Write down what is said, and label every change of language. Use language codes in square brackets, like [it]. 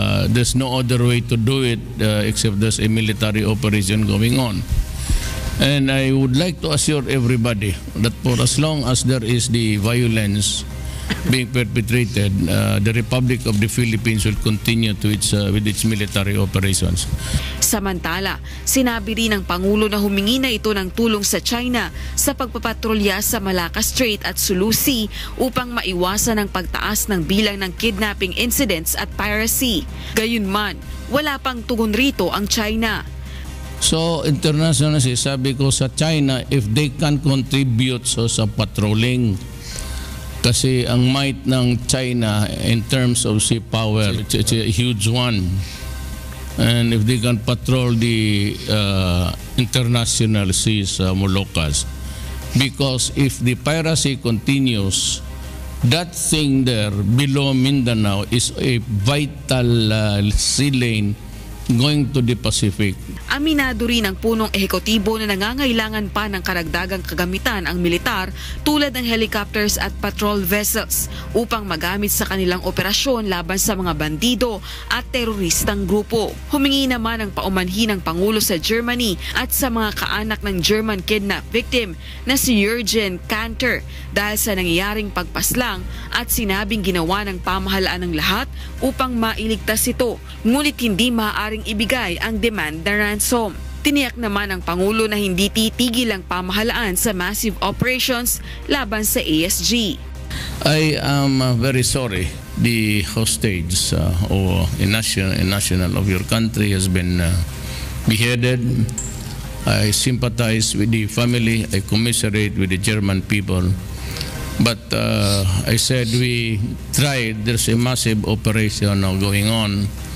[en] There's no other way to do it except there's a military operation going on. And I would like to assure everybody that for as long as there is the violence being perpetrated, the Republic of the Philippines will continue to with its military operations. [tl] Samantala, sinabi rin ng Pangulo na humingi na ito ng tulong sa China sa pagpapatrolya sa Malacca Strait at Sulu Sea upang maiwasan ang pagtaas ng bilang ng kidnapping incidents at piracy. Gayunman, wala pang tugon rito ang China. [en] So internationally, [tl] sabi ko sa China, [en] if they can contribute sa patrolling, [tl] kasi ang might ng China [en] in terms of sea power, it's a huge one. And if they can patrol the international seas, Moluccas, because if the piracy continues, that thing there below Mindanao is a vital sea lane going to the Pacific. [tl] Aminado rin ang punong ehekutibo na nangangailangan pa ng karagdagang kagamitan ang militar tulad ng helicopters at patrol vessels upang magamit sa kanilang operasyon laban sa mga bandido at teroristang grupo. Humingi naman ang paumanhin ng Pangulo sa Germany at sa mga kaanak ng German kidnap victim na si Jürgen Kanter dahil sa nangyayaring pagpaslang at sinabing ginawa ng pamahalaan ng lahat upang mailigtas ito, ngunit hindi maaaring ibigay ang demand na ransom. Tiniyak naman ng Pangulo na hindi titigil ang pamahalaan sa massive operations laban sa ASG. [en] I am very sorry the hostage or a national of your country has been beheaded. I sympathize with the family. I commiserate with the German people. But I said we tried. There's a massive operation now going on.